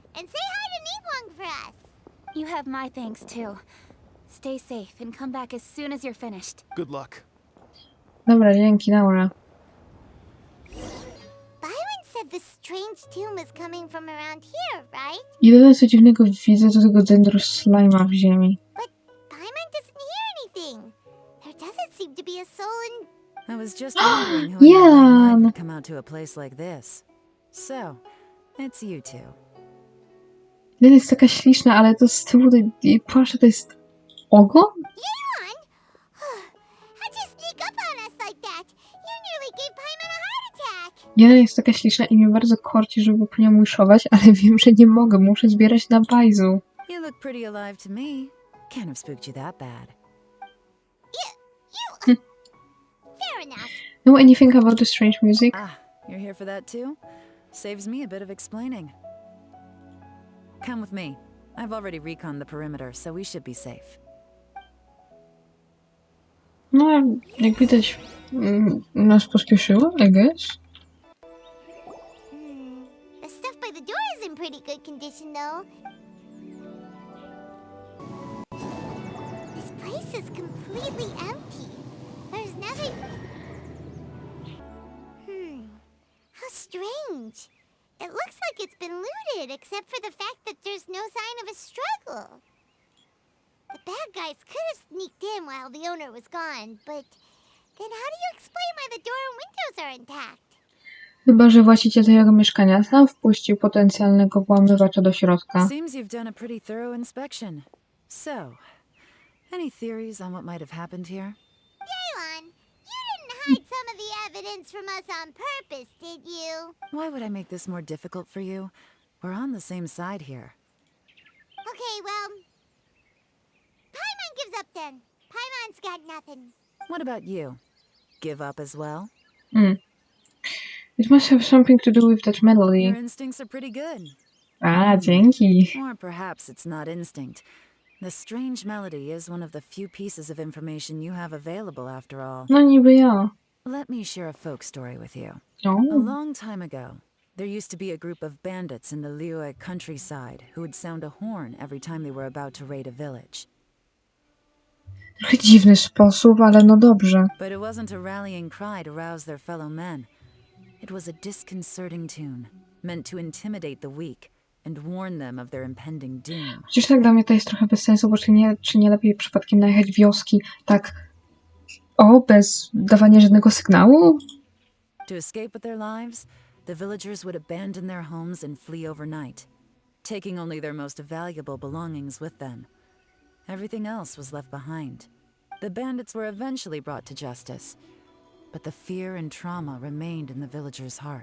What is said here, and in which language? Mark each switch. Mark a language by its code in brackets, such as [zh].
[en] And say hi to Ningguang for us. You have my thanks too. Stay safe and come back as soon as you're finished. Good luck. [pl] Dobra, dzięki, Laura. [en] Byron said the strange tune was coming from around here, right? [pl] Jedyne co dziwnego widzę to tego dendros slime'a w ziemi. [en] But Byron doesn't hear anything. There doesn't seem to be a soul in... I was just wondering who in their right mind would come out to a place like this. So, it's you two. [pl] Lena jest taka śliczna, ale to z tyłu tej płaszcza to jest ogon? [en] Yeon! How'd you sneak up on us like that? You nearly gave Paimon a heart attack! [pl] Lena jest taka śliczna i mnie bardzo korci, żeby po nią muszować, ale wiem, że nie mogę, muszę zbierać na bajzu. [en] You look pretty alive to me. Can't have spooked you that bad. You... Fair enough. Know anything about the strange music? Ah, you're here for that too? Saves me a bit of explaining. Come with me. I've already reconned the perimeter, so we should be safe. [pl] No, jak widać, nas pospieszyło, [en] I guess. The stuff by the door is in pretty good condition, though. This place is completely empty. There's nothing... How strange. It looks like it's been looted, except for the fact that there's no sign of a struggle. The bad guys could have sneaked in while the owner was gone, but then how do you explain why the door and windows are intact? [pl] Chyba że właściciel tego mieszkania sam wpuścił potencjalnego włamywacza do środka. [en] Seems you've done a pretty thorough inspection. So, any theories on what might have happened here? Daylon, you didn't hide some of the evidence from us on purpose, did you? Why would I make this more difficult for you? We're on the same side here. Okay, well... Paimon gives up then. Paimon's got nothing. What about you? Give up as well? It must have something to do with that melody. Your instincts are pretty good. [pl] Dzięki. [en] Or perhaps it's not instinct. The strange melody is one of the few pieces of information you have available after all. [pl] No niby ja. [en] Let me share a folk story with you. Oh. A long time ago, there used to be a group of bandits in the Liyue countryside who would sound a horn every time they were about to raid a village. [pl] Trochę dziwny sposób, ale no dobrze. [en] But it wasn't a rallying cry to rouse their fellow men. It was a disconcerting tune, meant to intimidate the weak and warn them of their impending doom. [pl] Chociaż tak dla mnie to jest trochę bez sensu, bo czy nie lepiej przypadkiem najechać wioski tak bez dawania żadnego sygnału? [en] To escape with their lives, the villagers would abandon their homes and flee overnight, taking only their most valuable belongings with them. Everything else was left behind. The bandits were eventually brought to justice, but the fear and trauma remained in the villagers' hearts.